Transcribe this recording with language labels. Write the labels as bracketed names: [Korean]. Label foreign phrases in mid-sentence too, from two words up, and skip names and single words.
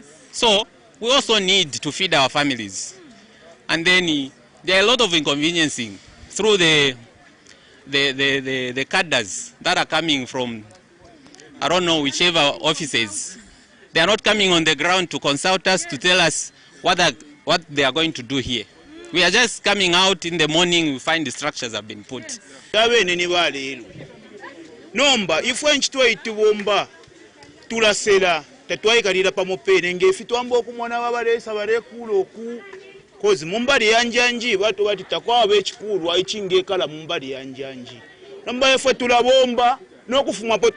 [English] So we also need to feed our families. And then there are a lot of inconveniencing through the cadres that are coming from, I don't know, whichever offices. They are not coming on the ground to consult us, to tell us what they are going to do here. We are just coming out in the morning, we find the structures have been put. [Bemba] Nomba ifwe nchitwa itibomba tulasela tatwaikalira pamopene ngefi twamba okumwana babalesa balekulo ku kozi mumbali yanjanji batu bati takwabe ekikulu aichingekala mumbali yanjanji nomba ifwe tulabomba nokufuma po